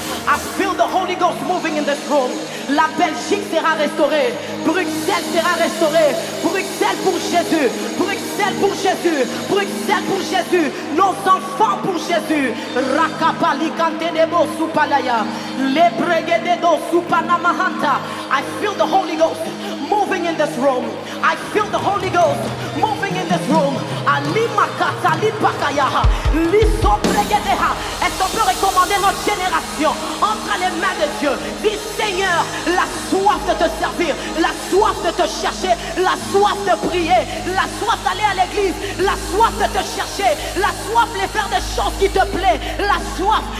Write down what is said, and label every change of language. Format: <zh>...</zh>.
<en>I feel the Holy Ghost moving in this room.</en> <fr>La Belgique sera restaurée. Bruxelles sera restaurée. Bruxelles pour Jésus. Bruxelles pour Jésus. Bruxelles pour Jésus. Nos enfants pour Jésus. Rakapali kantenebo supalaya. Lebregededo supanamahanta.</fr> <en>I feel the Holy Ghost moving in this room. I feel the Holy Ghost moving in this room. Alimakata lipakaya. Lisopregedeha.</en> <fr>Est-ce qu'on peut recommander notre génération entre les mains de Dieu? Dis Seigneur, la soif de te servir, la soif de te chercher, la soif de prier, la soif d'aller à l'église, la soif de te chercher, la soif de faire des choses qui te plaisent, la soif.</fr>